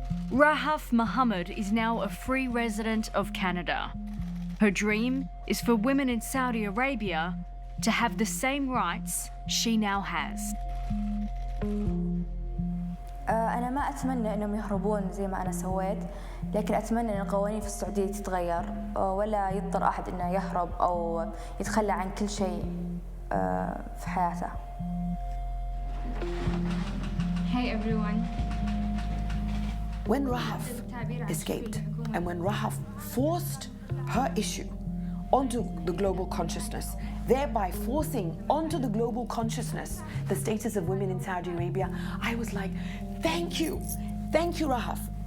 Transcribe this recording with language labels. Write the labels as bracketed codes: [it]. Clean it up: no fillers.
[en] Rahaf Mohammed is now a free resident of Canada. Her dream is for women in Saudi Arabia to have the same rights she now has. [ar] أنا ما أتمنى إنهم يهربون زي ما أنا سويت، لكن أتمنى إن القوانين في السعودية تتغير ولا يضطر أحد إنه يهرب أو يتخلى عن كل شيء في حياته. [en] Hey everyone. When Rahaf escaped and when Rahaf forced her issue onto the global consciousness, thereby forcing onto the global consciousness the status of women in Saudi Arabia, I was like, thank you Rahaf.